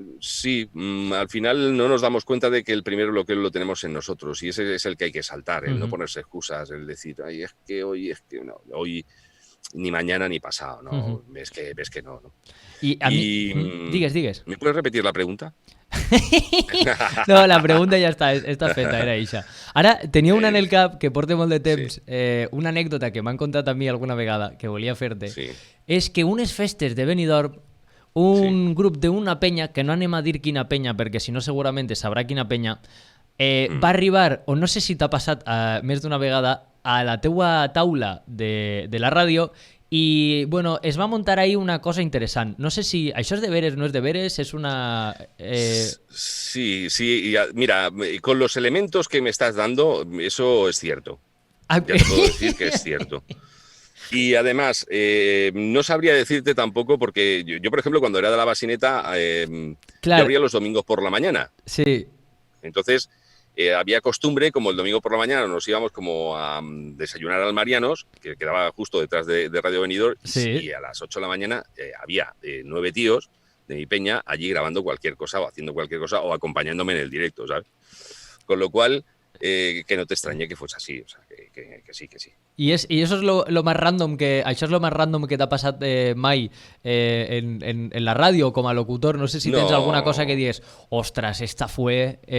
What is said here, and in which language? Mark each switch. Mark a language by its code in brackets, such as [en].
[es] Sí, al final no nos damos cuenta de que el primer bloqueo lo tenemos en nosotros y ese es el que hay que saltar, el no ponerse excusas, el decir, ay, es que hoy no, hoy ni mañana ni pasado, ¿no? Ves que no. [ca] I a mi... Digues. [es] ¿Me puedes repetir la pregunta? [ca] No, la pregunta ja està feta, era això. Ara, tenia una en el cap que porta molt de temps, una anècdota que m'han contat a mi alguna vegada, que volia fer-te, és que unes festes de Benidorm, un grup d'una penya, que no anem a dir quina penya, perquè si no segurament sabrà quina penya, va arribar, o no sé si t'ha passat més d'una vegada, a la teua taula de la ràdio i, bueno, es va muntar ahí una cosa interessant. No sé si això és de veres, no és de veres, és una... [es] Sí, mira, con los elementos que me estás dando, eso es cierto. Ya te puedo decir que es cierto. Y además, no sabría decirte tampoco, porque yo, por ejemplo, cuando era de la Basineta, yo abría los domingos por la mañana. Sí. Entonces... había costumbre, como el domingo por la mañana nos íbamos como a desayunar al Marianos, que quedaba justo detrás de Radio Benidorm, y a las 8 de la mañana había 9 tíos de mi peña allí grabando cualquier cosa o haciendo cualquier cosa o acompañándome en el directo, ¿sabes? Con lo cual, que no te extrañe que fuese así, o sea, que que sí, que sí. [ca] I això és lo més random que t'ha passat mai en la ràdio com a locutor. No sé si tens alguna cosa que dius, ostras, [es] esta fue...